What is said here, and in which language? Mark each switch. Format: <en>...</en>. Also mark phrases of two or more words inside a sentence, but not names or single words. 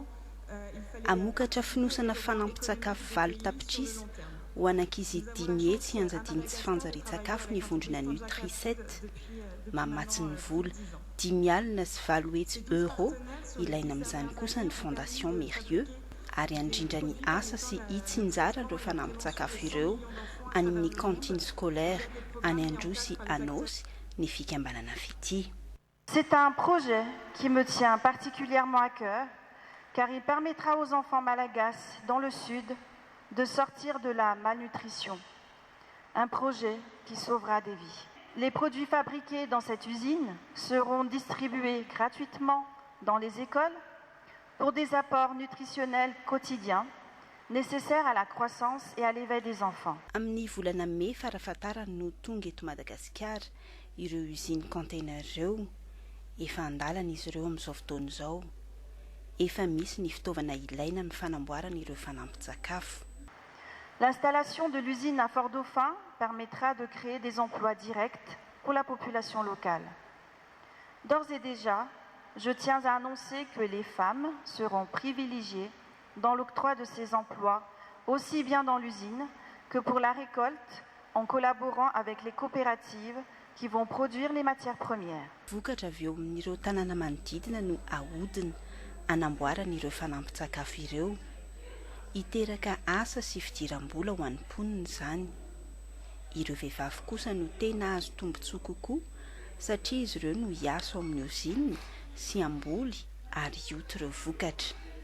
<mg>Amokatra finosana fanampin-tsakafo valo tapitrisa ho anankizy 5 hetsy anjadiny tsy fanjari-tsakafo ny vondrona Nutri7, mamatsy ny vola 10 alina sy 4 hetsy euro ilaina amin'izany kosa ny fondation Mérieux, ary andrindra ny asa sy hitsinjara ireo fanampin-tsakafo ireo any amin'ny</mg> <fr>cantine scolaire</fr> <mg>any Androy sy Anosy ny fikambanana fity.</mg> <fr>C'est un projet qui me tient particulièrement à cœur car il permettra aux enfants malagasy dans le sud de sortir de la malnutrition. Un projet qui sauvera des vies. Les produits fabriqués dans cette usine seront distribués gratuitement dans les écoles pour des apports nutritionnels quotidiens nécessaires à la croissance et à l'éveil des enfants.</fr> <mg>Amin'ny volana May farafatarany no tonga eto Madagasikara ireo</mg> <fr>usine container</fr> <mg>ireo, efa andalana izy ireo amin'izao fotoana izao. Efa misy ny fitaovana ilaina ny fanamboarana ireo fanampin-tsakafo.</mg> <fr>L'installation de l'usine à Fort-Dauphin permettra de créer des emplois directs pour la population locale. D'ores et déjà, je tiens à annoncer que les femmes seront privilégiées dans l'octroi de ces emplois, aussi bien dans l'usine que pour la récolte, en collaborant avec les coopératives qui vont produire les matières premières.</fr> <mg>Vokatra avy eo amin'ireo tanàna manodidina no ahodina anamboarana ireo fanampin-tsakafo ireo. Iteraka asa sy fidiram-bola ho an'ny mponina izany. Ireo vehivavy kosa no tena azo tombotsoa kokoa satria izy ireo no hiasa ao amin'ny usine sy amboly ary hioty ireo vokatra.</mg>